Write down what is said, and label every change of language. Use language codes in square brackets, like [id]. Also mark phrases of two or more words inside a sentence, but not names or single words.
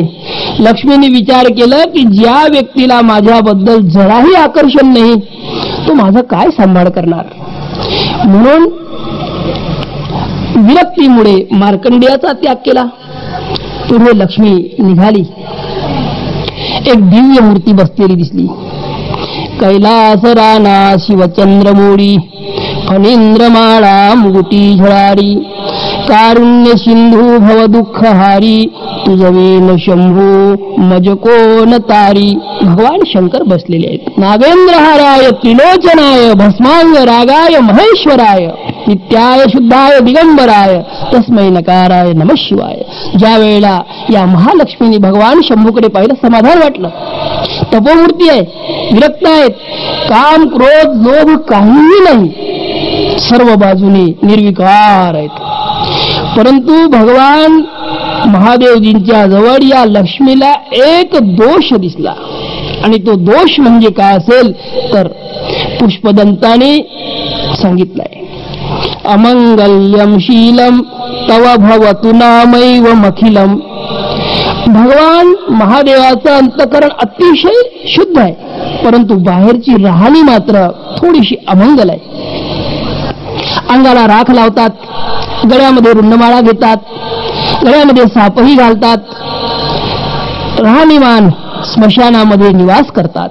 [mr] लक्ष्मीने विचार केला की ज्या व्यक्तीला माझ्याबद्दल जराही आकर्षण नाही तो माझा काय सांभाळ करणार. म्हणून विरक्तीमुळे मार्कंडेयाचा त्याग केला. पुढे लक्ष्मी निघाली. एक दिव्य मूर्ती बसलेली दिसली. कैलास राना शिवचंद्रमोडी फणींद्रमाळा मुगुटी झळारी कारुण्य सिंधू भव दुःखहारी तुझवेन शंभू मज कोण तारी. भगवान शंकर बसलेले आहेत. [sa] नागेंद्रहाराय त्रिलोचनाय भस्मांग रागाय महेश्वराय नित्याय शुद्धाय दिगंबराय तस्मै नकाराय नमः शिवाय. [mr] ज्या वेळेला या महालक्ष्मीने भगवान शंभूकडे पाहिलं समाधान वाटलं. तपोमूर्ती आहे, विरक्त आहेत, काम क्रोध लोभ काहीही नाही, सर्व बाजूने निर्विकार आहेत. परंतु भगवान महादेवजींच्या जवळ या लक्ष्मीला एक दोष दिसला आणि तो दोष म्हणजे काय असेल तर पुष्पदंताने सांगितलाय. [sa] अमंगल्यम शीलम तव भवतु नामैव मखिलम. [mr] भगवान महादेवाचं अंतकरण अतिशय शुद्ध आहे, परंतु बाहेरची राहणी मात्र थोडीशी अमंगल आहे. अंगाला राख लावतात, गळ्यामध्ये रुंडमाळा घेतात, गळ्यामध्ये सापही घालतात, राहणीमान स्मशानामध्ये निवास करतात.